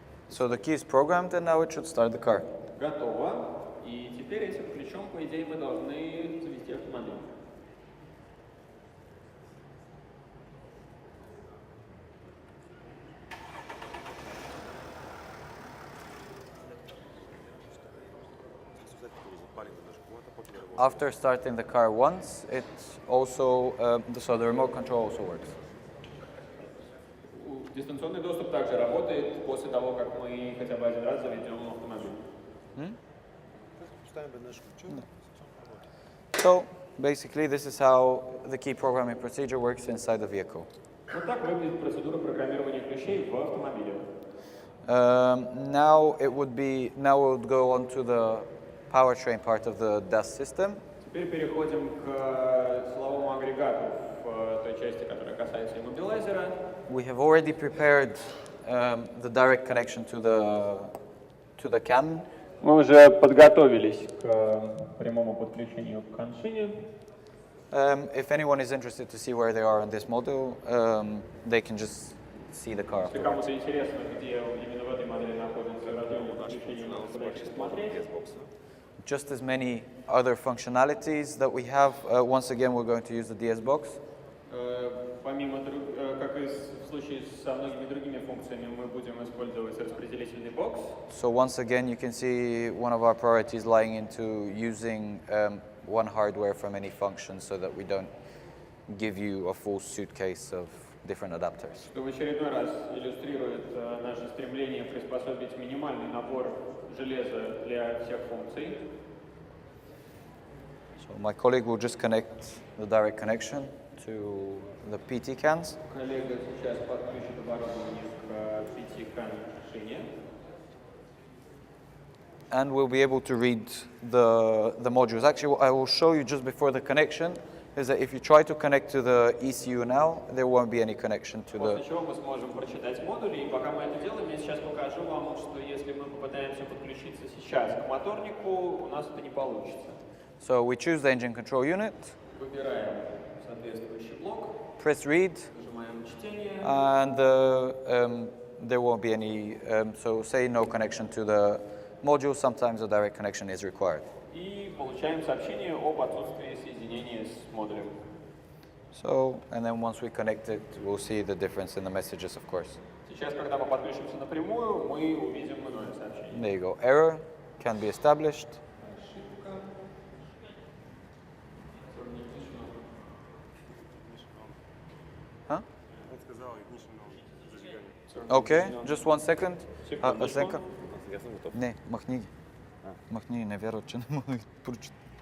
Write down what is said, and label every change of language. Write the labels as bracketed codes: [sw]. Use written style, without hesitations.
[en] So the key is programmed and now it should start the car. [ru] Готово. И теперь этим ключом, по идее, мы должны завести автомобиль. [en] After starting the car once, it also so the remote control also works. [ru] Дистанционный доступ также работает после того, как мы хотя бы один раз заведем автомобиль. [en] So basically, this is how the key programming procedure works inside the vehicle. [ru] Вот так выглядит процедура программирования ключей в автомобиле. [en] Now we'll go on to the powertrain part of the DAS system. [ru] Теперь переходим к силовому агрегату в той части, которая касается иммобилайзера. [en] We have already prepared the direct connection to the cam. [ru] Мы уже подготовились к прямому подключению к коншине. [en] If anyone is interested to see where they are on this model, they can just see the car. [ru] Если кому-то интересно, где именно в этой модели находится разъем подключения, можно посмотреть. [en] Just as many other functionalities that we have, once again we're going to use the DS box. [ru] Помимо, как и в случае со многими другими функциями, мы будем использовать распределительный бокс. [en] So once again you can see one of our priorities lying into using one hardware from any function so that we don't give you a full suitcase of different adapters. [ru] Что в очередной раз иллюстрирует наше стремление приспособить минимальный набор железа для всех функций. [en] So my colleague will just connect the direct connection to the PT cans. [ru] Коллега сейчас подключит оборудование к PT-кан шине. [en] And we'll be able to read the modules. Actually, what I will show you just before the connection is that if you try to connect to the ECU now, there won't be any connection to [ru] После [en] the... [ru] чего мы сможем прочитать модули, и пока мы это делаем, я сейчас покажу вам, что если мы попытаемся подключиться сейчас к моторнику, у нас это не получится. [en] So we choose the engine control unit, [ru] Выбираем соответствующий блок, [en] press read, [ru] нажимаем чтение, [en] and there won't be any, so say no connection to the module, sometimes a direct connection is required. [ru] и получаем сообщение об отсутствии соединения с модулем. [en] So, and then once we connect it, we'll see the difference in the messages, of course. [ru] Сейчас, когда мы подключимся напрямую, мы увидим иное сообщение. [en] There you go. Error can be established. [ru] Ошибка. Huh? Он сказал ignition зажигание. [en] Okay, just 1 second. A [ru] Секундочку. [en] second. [bg] Я съм готов. Не, махни ги. Махни, не вярват, че не мога да прочита.